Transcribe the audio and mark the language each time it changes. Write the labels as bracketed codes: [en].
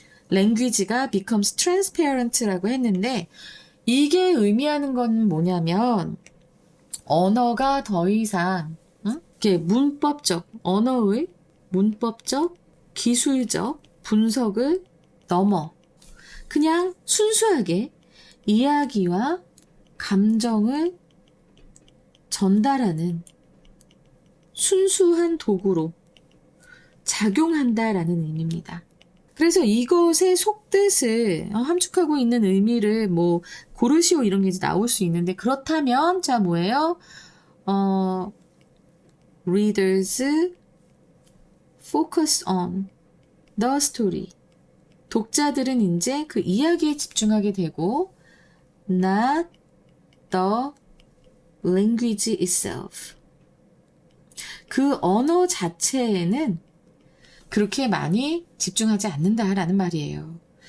[ko] language가 [en] becomes transparent [ko] 라고 했는데 이게 의미하는 건 뭐냐면 언어가 더 이상 이렇게 언어의 문법적, 기술적 분석을 넘어 그냥 순수하게 이야기와 감정을 전달하는 순수한 도구로 작용한다라는 의미입니다. 그래서 이것의 속뜻을 함축하고 있는 의미를 뭐 고르시오 이런 게 이제 나올 수 있는데 그렇다면 자 뭐예요? [en] Readers focus on the story. [ko] 독자들은 이제 그 이야기에 집중하게 되고 [en] not the language itself. [ko] 그 언어 자체에는 그렇게 많이 집중하지 않는다라는 말이에요.